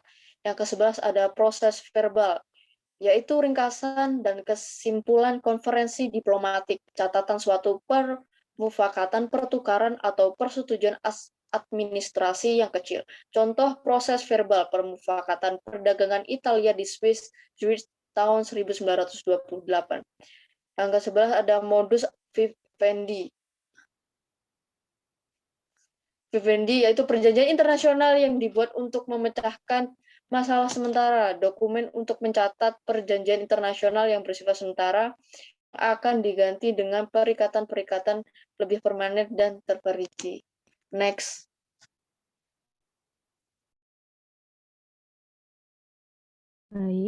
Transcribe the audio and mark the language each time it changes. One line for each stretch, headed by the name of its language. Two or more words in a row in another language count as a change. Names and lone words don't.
Indonesian: Yang ke-11 ada proses verbal, yaitu ringkasan dan kesimpulan konferensi diplomatik, catatan suatu permufakatan, pertukaran, atau persetujuan administrasi yang kecil. Contoh proses verbal permufakatan perdagangan Italia di Swiss tahun 1928. Yang ke-11 ada
Latin: modus vivendi.
Indonesian: Vivendi yaitu perjanjian internasional yang dibuat untuk memecahkan masalah sementara. Dokumen untuk mencatat perjanjian internasional yang bersifat sementara akan diganti dengan perikatan-perikatan lebih permanen dan terperinci. Next. Baik.